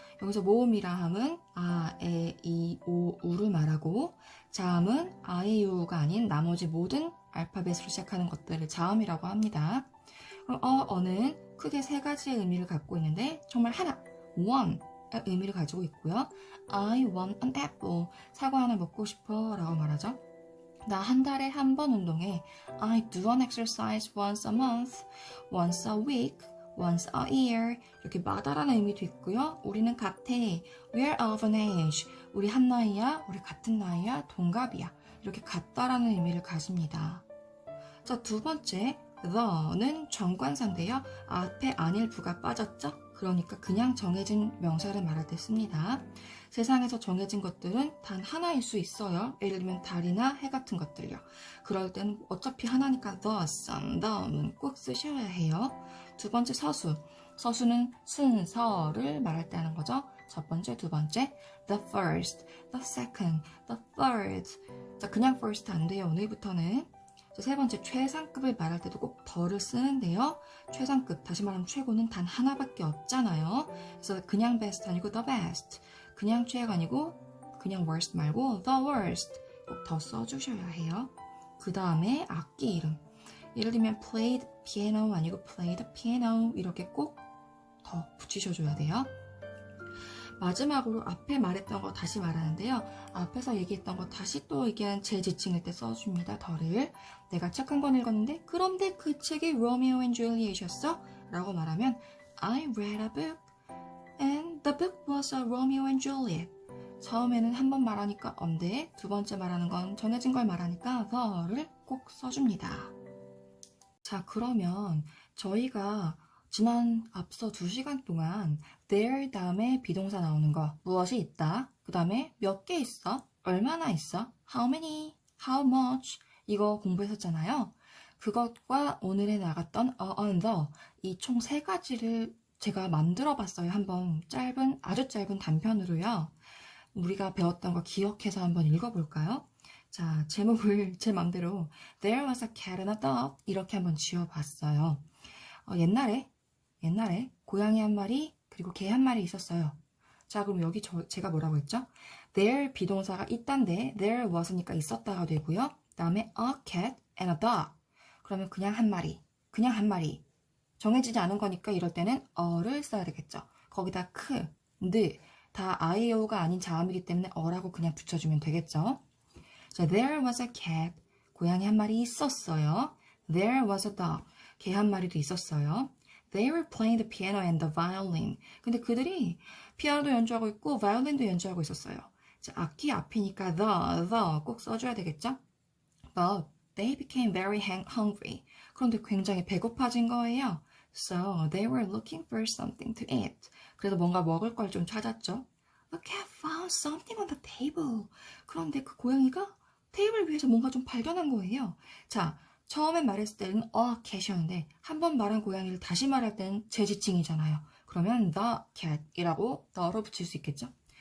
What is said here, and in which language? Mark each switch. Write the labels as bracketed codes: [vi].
[ko] 여기서 모음이라 함은 아, 에, 이, 오, 우를 말하고 자음은 아, 에, 이, 우가 아닌 나머지 모든 알파벳으로 시작하는 것들을 자음이라고 합니다. 그럼 어는 크게 세 가지의 의미를 갖고 있는데 정말 하나, one 의미를 가지고 있고요. [en] I want an apple. [ko] 사과 하나 먹고 싶어 라고 말하죠. 나 한 달에 한 번 운동해. [en] I do an exercise once a month, once a week, once a year. [ko] 이렇게 마다라는 의미도 있고요. 우리는 같아. [en] We're of an age. [ko] 우리 한 나이야, 우리 같은 나이야, 동갑이야. 이렇게 같다라는 의미를 가집니다. 자, 두 번째, the는 정관사인데요. 앞에 안일부가 빠졌죠? 그러니까 그냥 정해진 명사를 말할 때 씁니다. 세상에서 정해진 것들은 단 하나일 수 있어요. 예를 들면 달이나 해 같은 것들요. 그럴 때는 어차피 하나니까 [en] the sun, the moon [ko] 꼭 쓰셔야 해요. 두 번째 서수. 서수는 순서를 말할 때 하는 거죠. 첫 번째, 두 번째, [en] the first, the second, the third. [ko] 자, 그냥 first 안 돼요. 오늘부터는. 세 번째, 최상급을 말할 때도 꼭 the를 쓰는데요. 최상급, 다시 말하면 최고는 단 하나밖에 없잖아요. 그래서 그냥 best 아니고 the best. 그냥 최애가 아니고 그냥 worst 말고 the worst. 꼭 더 써주셔야 해요. 그 다음에 악기 이름. 예를 들면 played piano 아니고 played piano. 이렇게 꼭 더 붙이셔줘야 돼요. 마지막으로 앞에 말했던 거 다시 말하는데요. 앞에서 얘기했던 거 다시 또 얘기한 제 지칭일 때 써줍니다. 더를. 내가 책 한 권 읽었는데 그런데 그 책이 Romeo and Juliet이었어? 라고 말하면 [en] I read a book and the book was a Romeo and Juliet. [ko] 처음에는 한 번 말하니까 언데, 두 번째 말하는 건 정해진 걸 말하니까 the를 꼭 써줍니다. 자, 그러면 저희가 지난 앞서 2시간 동안 there 다음에 비동사 나오는 거 무엇이 있다, 그 다음에 몇 개 있어, 얼마나 있어, [en] how many, how much [ko] 이거 공부했었잖아요. 그것과 오늘에 나갔던 on the 이 총 3가지를 제가 만들어 봤어요. 한번 아주 짧은 단편으로요. 우리가 배웠던 거 기억해서 한번 읽어볼까요? 자, 제목을 제 맘대로 [en] There was a cat and a dog [ko] 이렇게 한번 지어봤어요. 옛날에 고양이 한 마리 그리고 개 한 마리 있었어요. 자, 그럼 여기 제가 뭐라고 했죠? There 비동사가 있단데 there was니까 있었다가 되고요. 그 다음에 [en] a cat and a dog. [ko] 그러면 그냥 한 마리. 정해지지 않은 거니까 이럴 때는 어를 써야 되겠죠. 거기다 다 아이오가 아닌 자음이기 때문에 어라고 그냥 붙여주면 되겠죠. [en] 자, there was a cat. [ko] 고양이 한 마리 있었어요. [en] There was a dog. [ko] 개 한 마리도 있었어요. [en] They were playing the piano and the violin. [ko] 근데 그들이 피아노도 연주하고 있고 바이올린도 연주하고 있었어요. 자, 악기 앞이니까 the 꼭 써줘야 되겠죠? [en] But they became very hungry. [ko] 그런데 굉장히 배고파진 거예요. [en] So they were looking for something to eat. [ko] 그래서 뭔가 먹을 걸 좀 찾았죠. [en] The cat found something on the table. [ko] 그런데 그 고양이가 테이블 위에서 뭔가 좀 발견한 거예요. 자, 처음에 말했을 때는 a cat이었는데 한 번 말한 고양이를 다시 말할 때는 제 지칭이잖아요. 그러면 the cat이라고 the로 붙일 수 있겠죠.